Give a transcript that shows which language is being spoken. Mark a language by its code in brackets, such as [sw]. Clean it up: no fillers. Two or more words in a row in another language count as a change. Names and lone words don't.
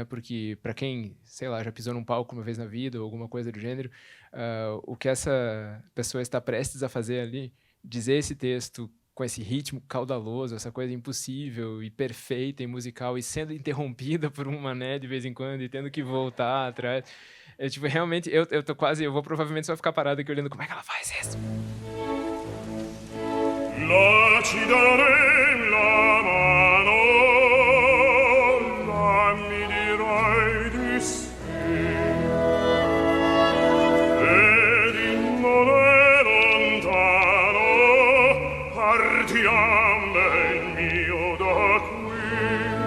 [pt] Porque, para quem, sei lá, já pisou num palco uma vez na vida ou alguma coisa do gênero, o que essa pessoa está prestes a fazer ali, dizer esse texto com esse ritmo caudaloso, essa coisa impossível e perfeita e musical, e sendo interrompida por um mané de vez em quando e tendo que voltar atrás. Tipo, realmente, eu vou provavelmente só ficar parado aqui olhando como é que ela faz isso. [it] La ci darei la mano, la mi dirai di sì, ed in non è lontano, partiam bel mio da qui.